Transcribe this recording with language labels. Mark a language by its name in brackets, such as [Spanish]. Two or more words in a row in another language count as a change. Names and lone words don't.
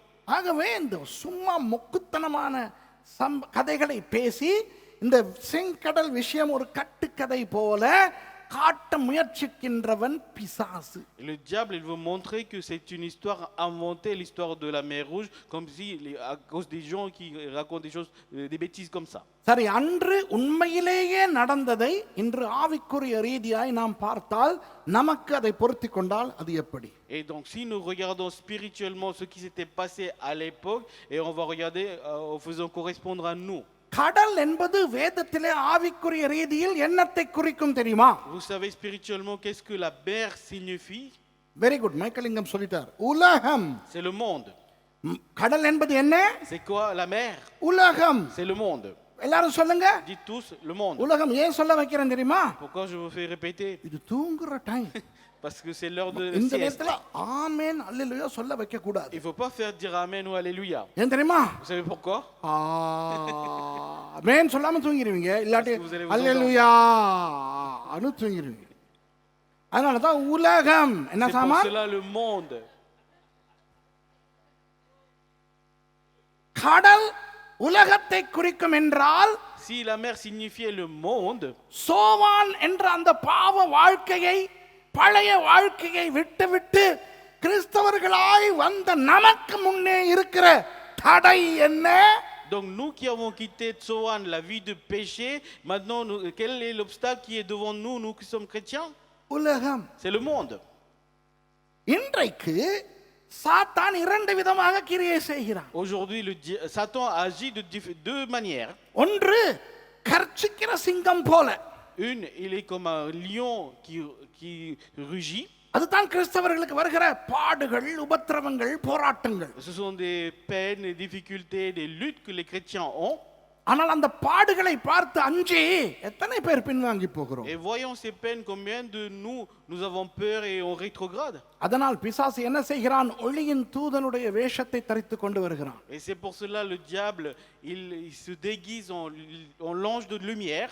[Tamil] ஆகவே இந்த சும்மா மொக்குத்தனமான கதைகளை பேசி இந்த செங்கடல் விஷயம் ஒரு கட்டுக்கதை போல காட்ட முயற்சிக்கின்றவன் பிசாசு. [French] Le diable, il veut montrer que c'est une histoire inventée, l'histoire de la mer Rouge, comme si à cause des gens qui racontent des choses, des bêtises comme ça. [Tamil] சரி, அன்று உண்மையிலேயே நடந்ததை இன்று ஆவிக்குரிய ரீதியாய் நாம் பார்த்தால் நமக்கு அதை பொருத்தி கொண்டால் அது எப்படி? [French] Et donc si nous regardons spirituellement ce qui s'était passé à l'époque et on va regarder en faisant correspondre à nous. [Tamil] கடல் என்பது வேதத்திலே ஆவிக்குரிய ரீதியில் என்னத்தை குறிக்கும் தெரியுமா? [French] Vous savez spirituellement qu'est-ce que la mer signifie? [English] very good, [Tamil] மைக்கேலிங்கம் சொல்லிட்டார். உலகம். [French] C'est le monde. [Tamil] கடல் என்பது என்ன? [French] C'est quoi la mer? [Tamil] உலகம். [French] C'est le monde. [Tamil] எல்லாரும் சொல்லுங்க. [French] Dites tous le monde. [Tamil] உலகம் ஏன் சொல்ல வைக்கிறேன் தெரியுமா? [French] Pourquoi je vous fais répéter? [Tamil] இது தூங்குற டைம். [French] Parce que c'est l'heure de [Tamil] இந்த [French] sieste. [Tamil] நேரத்துல ஆமென் அல்லேலூயா சொல்ல வைக்க கூடாது. [French] Il faut pas faire dire amen ou alléluia. [Tamil] ஏன் தெரியுமா? [French] Vous savez pourquoi? [Tamil] ஆமென் சொல்லாம தூங்கிடுவீங்க, இல்லாட்டி [French] Parce que vous allez vous [Tamil] அல்லேலூயா அனு தூங்கிடுவீங்க. அதனால தான் உலகம் என்ன [French] C'est pour [Tamil] சாமான்? [French] cela le monde. [Tamil] கடல் உலகத்தை குறிக்கும் என்றால் [French] Si la mer signifiait le monde, [Tamil] சோவான் என்ற அந்த பாவ வாழ்க்கையை, பழைய வாழ்க்கையை விட்டுவிட்டு கிறிஸ்தவர்களாய் வந்த நமக்கு முன்னே இருக்கிற தடை என்ன? [French] donc nous qui avons quitté Tsoan, la vie de péché, maintenant quel est l'obstacle qui est devant nous, nous qui sommes chrétiens? [Tamil] உலகம். [French] C'est le monde. [Tamil] இன்றைக்கு சாத்தான் இரண்டு விதமாக கிரியை செய்கிறான். [French] Aujourd'hui, Satan agit de deux manières. [Tamil] ஒன்று கர்ச்சிக்கிற சிங்கம் போல. [French] Une, il est comme un lion qui rugit. [Tamil] அதுதான் கிறிஸ்தவர்களுக்கு வருகிற பாடுகள், உபத்திரவங்கள், போராட்டங்கள். [French] Ce sont des peines, des difficultés, des luttes que les chrétiens ont. [Tamil] ஆனால் அந்த பாடுகளை பார்த்து அஞ்சி எத்தனை பேர் பின்வாங்கி போகிறோம்? [French] Et voyons ces peines, combien de nous avons peur et on rétrograde. [Tamil] அதனால் பிசாசு என்ன செய்கிறான்? ஒளியின் தூதனுடைய வேஷத்தை தரித்து கொண்டு வருகிறான். [French] Et c'est pour cela le diable, il se déguise en l'ange de lumière.